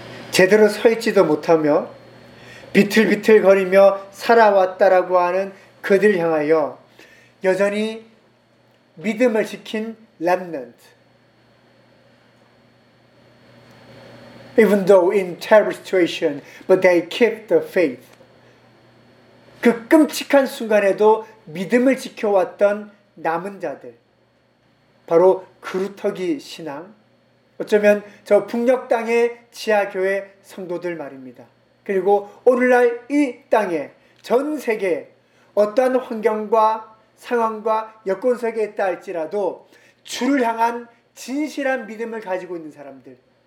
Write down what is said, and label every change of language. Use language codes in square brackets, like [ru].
[ko] 제대로 서 있지도 못하며 비틀비틀 거리며 살아왔다라고 하는 그들 향하여 여전히 믿음을 지킨 remnant. [en] Even though in terrible situation, but they keep the faith. [ko] 그 끔찍한 순간에도 믿음을 지켜왔던 남은 자들. 바로 그루터기 신앙. 어쩌면 저 북녘 땅의 지하교회 성도들 말입니다. 그리고 오늘날 이 땅에 전 세계에 어떠한 환경과 상황과 여건 속에 있다 할지라도 주를 향한 진실한 믿음을 가지고 있는 사람들.